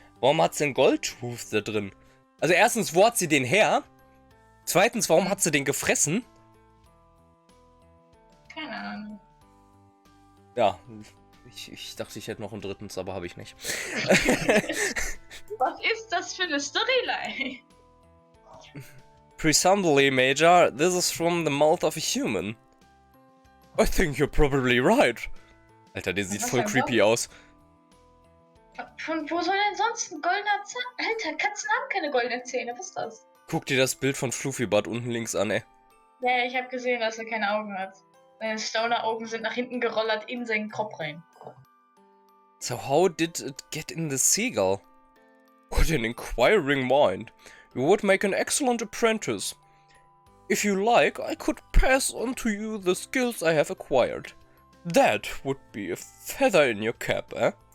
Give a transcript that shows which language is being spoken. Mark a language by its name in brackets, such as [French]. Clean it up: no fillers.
[German] Warum hat sie einen Goldtooth da drin? Also erstens, wo hat sie den her? Zweitens, warum hat sie den gefressen? Keine Ahnung. Ja, ich dachte, ich hätte noch ein drittens, aber habe ich nicht. Was ist das für eine Storyline? [English] Presumably, Major, this is from the mouth of a human. I think you're probably right. [German] Alter, der sieht voll creepy aus. Von wo soll denn sonst ein goldener Zahn? Alter, Katzen haben keine goldenen Zähne, was ist das? Guck dir das Bild von Fluffybud unten links an, ey. Ja, ich habe gesehen, dass er keine Augen hat. Seine Stoner-Augen sind nach hinten gerollert in seinen Kopf rein. [English] So how did it get in the seagull? What an inquiring mind. You would make an excellent apprentice. If you like, I could pass on to you the skills I have acquired. That would be a feather in your cap, eh?